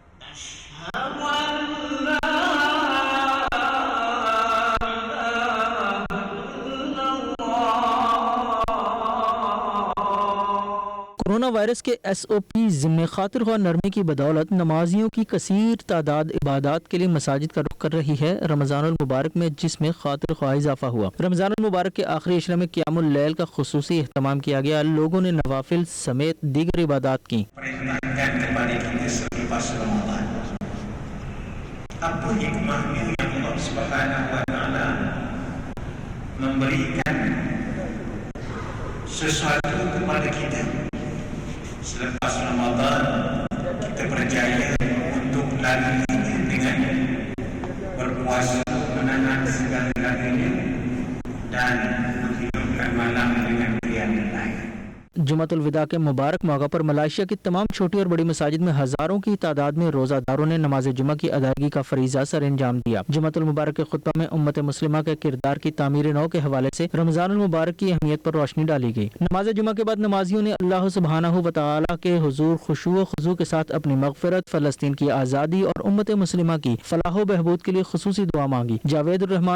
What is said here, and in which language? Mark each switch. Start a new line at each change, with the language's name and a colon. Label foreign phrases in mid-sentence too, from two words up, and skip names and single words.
Urdu: کورونا وائرس کے SOP ضمن خاطر خواہ نرمی کی بدولت نمازیوں کی کثیر تعداد عبادات کے لیے مساجد کا رخ کر رہی ہے رمضان المبارک میں، جس میں خاطر خواہ اضافہ ہوا۔ رمضان المبارک کے آخری عشرے میں قیام اللیل کا خصوصی اہتمام کیا گیا، لوگوں نے نوافل سمیت دیگر عبادات کی۔
Malay: Apa hikmahnya yang Allah
Arabic: سبحانه وتعالى
Malay: memberikan sesuatu kepada kita selepas Ramadan, kita berjaya untuk lalui dengan berpuasa, menahan segala-galanya dan menghidupkan malam dengan
Arabic: قيام الليل.
Urdu: جمعۃ الوداع کے مبارک موقع پر ملائیشیا کی تمام چھوٹی اور بڑی مساجد میں ہزاروں کی تعداد میں روزہ داروں نے نماز جمعہ کی ادائیگی کا فریضہ سر انجام دیا۔ جمعۃ المبارک کے خطبہ میں امت مسلمہ کے کردار کی تعمیر نو کے حوالے سے رمضان المبارک کی اہمیت پر روشنی ڈالی گئی۔ نماز جمعہ کے بعد نمازیوں نے اللہ سبحانہ و تعالی کے حضور خشوع و خضوع کے ساتھ اپنی مغفرت، فلسطین کی آزادی اور امت مسلمہ کی فلاح و بہبود کے لیے خصوصی دعا مانگی۔